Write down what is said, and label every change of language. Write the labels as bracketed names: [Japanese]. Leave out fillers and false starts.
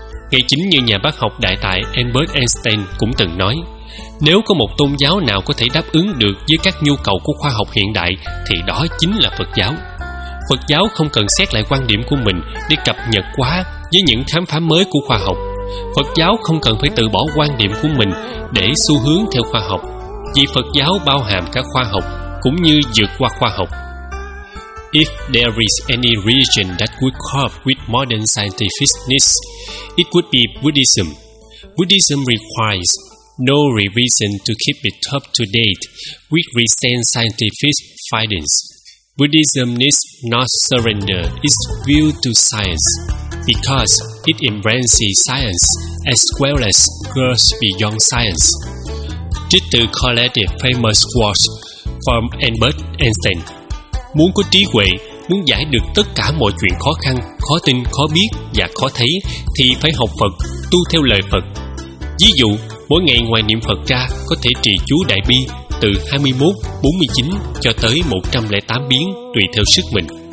[Vietnamese] Ngay chính như nhà bác học đại tài Albert Einstein cũng từng nói, nếu có một tôn giáo nào có thể đáp ứng được với các nhu cầu của khoa học hiện đại thì đó chính là Phật giáo. Phật giáo không cần xét lại quan điểm của mình để cập nhật quá với những khám phá mới của khoa học. Phật giáo không cần phải từ bỏ quan điểm của mình để xu hướng theo khoa học, vì Phật giáo bao hàm cả khoa học cũng như vượt qua khoa học. [English] If there is any religion that would cope with modern scientificness, it would be Buddhism. Buddhism requires no revision to keep it up to date with recent scientific findings. Buddhism needs not surrender its view to science, because it embraces science as well as goes beyond science. Just to collect the famous quotes from Albert Einstein. [Vietnamese] Muốn có trí huệ, muốn giải được tất cả mọi chuyện khó khăn, khó tin, khó biết và khó thấy thì phải học Phật, tu theo lời Phật. Ví dụ, mỗi ngày ngoài niệm Phật ra có thể trì chú Đại Bi từ 21, 49 cho tới 108 biến tùy theo sức mình.